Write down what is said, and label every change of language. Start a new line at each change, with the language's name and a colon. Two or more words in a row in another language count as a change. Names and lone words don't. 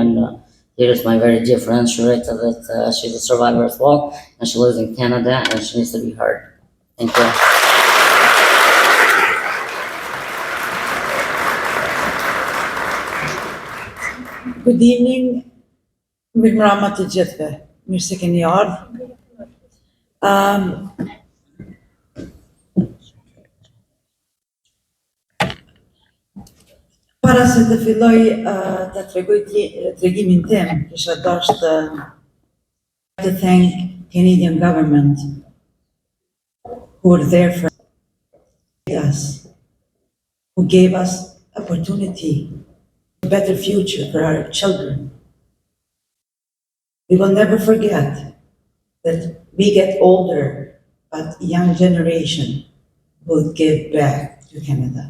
English: And here is my very dear friend, Sharita, that she's a survivor as well. And she lives in Canada and she needs to be heard. Thank you. Good evening,
Albanian: mirëmbrëma të gjithëve. Mirë se keni ardhur. Para se të filloj të tregoj tregimin tim, kisha dashur
English: to thank Canadian government who were there for us, who gave us opportunity, a better future for our children. We will never forget that we get older, but young generation will give back to Canada.